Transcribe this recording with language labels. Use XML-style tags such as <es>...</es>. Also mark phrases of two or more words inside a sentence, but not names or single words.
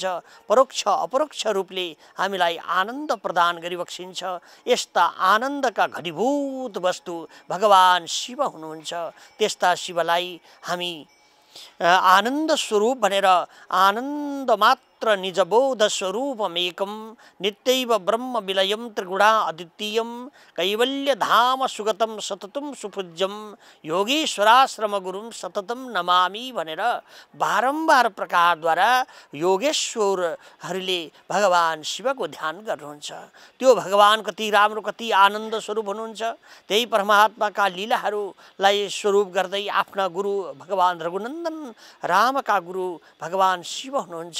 <ne>परोक्ष अपरोक्ष रूपले हामीलाई आनन्द प्रदान गरिबक्सिन्छ। यस्ता आनन्दका घनीभूत वस्तु भगवान शिव हुनुहुन्छ। त्यस्ता शिवलाई हामी आनन्द स्वरूप भनेर</ne> <sa>आनन्द मात्र निजबोध स्वरूपमेकं नित्यैव ब्रह्म विलयं त्रिगुणा अद्वितीयं कैवल्य धाम सुगतं सततं सुपूज्यं योगेश्वराश्रम गुरुं सततं नमामि</sa> <ne>भनेर बारम्बार प्रकारद्वारा योगेश्वरहरूले भगवान शिवको ध्यान गर्नुहुन्छ। त्यो भगवान कति राम्रो, कति आनन्द स्वरूप हुनुहुन्छ। त्यही परमात्माका लीलाहरूलाई स्वरूप गर्दै आफ्ना गुरु भगवान रघुनन्दन रामका गुरु भगवान शिव हुनुहुन्छ।</ne>